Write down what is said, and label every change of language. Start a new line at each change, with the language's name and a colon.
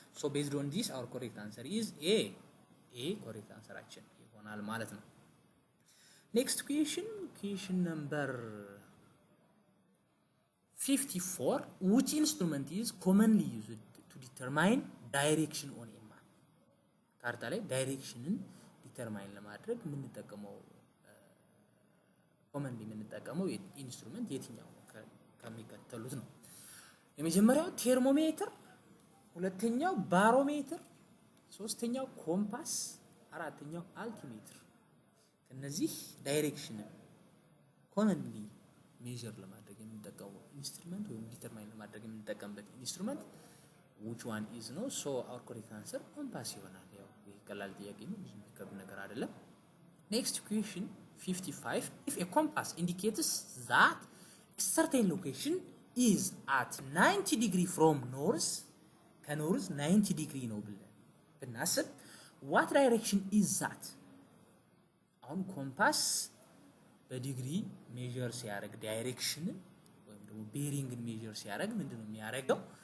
English: So based on this our correct answer is A correct
Amharic: answerችን ይሆናል ማለት ነው።
English: Next question number 54. Which instrument is commonly used to determine direction on a map?
Amharic: ካርታ ላይ ዳይሬክሽንን ዲተርማይን ለማድረግ የምንጠቀመው ኮመንሊ የምንጠቀመው ኢንስትሩመንት የትኛው ነው ከሚከተሉት ነው? የመጀመሪያው ቴርሞሜትር፣ ሁለተኛው ባሮሜትር፣ ሶስተኛው ኮምፓስ፣ አራተኛው አልቲሜትር። ከነዚህ ዳይሬክሽንን ኮመንሊ ሜዠር ለማድረግ የምንጠቀመው ኢንስትሩመንት ወይም ዲተርማይን ለማድረግ የምንጠቀምበት ኢንስትሩመንት
English: which one is no?
Amharic: So our correct answer compass ይሆናል። ያው ይቀላል ጥያቄ ነው ብዙ የሚከብድ ነገር አይደለም።
English: Next question 55. If a compass indicates that a certain location is at 90 degree from north,
Amharic: ከኖርዝ 90 ዲግሪ ነው ብለን ብናስብ
English: what direction is that?
Amharic: አሁን ኮምፓስ በዲግሪ ሜዠር ሲያደርግ ዳይሬክሽንን ወይም ደግሞ ቤሪንግን ሜዠር ሲያደርግ ምንድነው የሚያደርገው?